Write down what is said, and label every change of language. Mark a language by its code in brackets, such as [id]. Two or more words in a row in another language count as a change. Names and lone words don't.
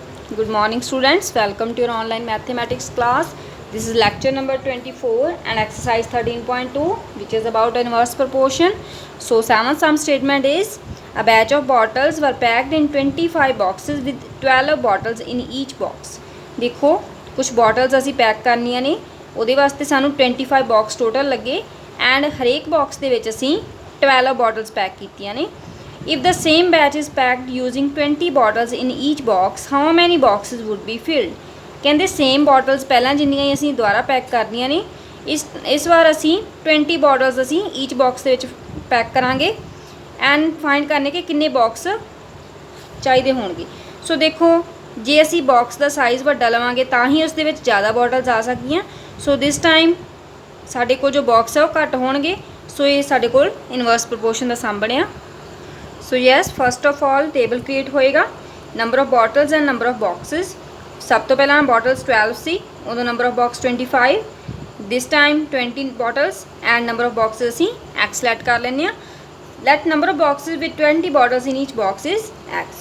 [en] Good morning students, welcome to your online mathematics class. This is lecture number 24 and exercise 13.2 which is about inverse proportion. So seventh sum statement is a batch of bottles were packed in 25 boxes with 12 bottles in each box. [pa] देखो कुछ bottles ਅਸੀਂ ਪੈਕ ਕਰਨੀਆਂ ਨੇ ਉਹਦੇ ਵਾਸਤੇ ਸਾਨੂੰ 25 [en] box total [pa] ਲੱਗੇ and ਹਰੇਕ box ਦੇ ਵਿੱਚ ਅਸੀਂ 12 bottles पैक ਕੀਤੀਆਂ ਨੇ. [en] If the same batch is packed using 20 bottles in each box, how many boxes would be filled? [pa] ਕਹਿੰਦੇ same bottles ਪਹਿਲਾਂ ਜਿੰਨੀਆਂ ਹੀ ਅਸੀਂ ਦੁਬਾਰਾ ਪੈਕ ਕਰਨੀਆਂ ਨੇ ਇਸ ਵਾਰ ਅਸੀਂ 20 bottles ਅਸੀਂ [en] each box [pa] ਦੇ ਵਿੱਚ ਪੈਕ ਕਰਾਂਗੇ [en] and find [pa] ਕਰਨੇ ਕਿ ਕਿੰਨੇ ਬਾਕਸ ਚਾਹੀਦੇ ਹੋਣਗੇ. ਸੋ ਦੇਖੋ ਜੇ ਅਸੀਂ ਬਾਕਸ ਦਾ ਸਾਈਜ਼ ਵੱਡਾ ਲਵਾਂਗੇ ਤਾਂ ਹੀ ਉਸ ਦੇ ਵਿੱਚ ਜ਼ਿਆਦਾ ਬੋਟਲਸ ਆ ਸਕਦੀਆਂ. [en] so this time [pa] ਸਾਡੇ ਕੋਲ ਜੋ ਬਾਕਸ ਹੈ ਉਹ ਘੱਟ ਹੋਣਗੇ. ਸੋ ਇਹ ਸਾਡੇ ਕੋਲ [en] inverse proportion [pa] ਦਾ ਸਮ ਬਣਿਆ. [en] so yes first of all table create होएगा number of bottles and number of boxes. [pa] ਸਬ ਤੋ ਪਹਿਲਾ ਬੌਟਲਸ 12 ਸੀ ਉਦੋਂ [en] number of box 25. this time 20 bottles and number of boxes [pa] ਅਸੀ ਐਕਸ ਲੈਟ ਕਰ ਲੈਂ. [en] let number of boxes with 20 bottles in each box is x.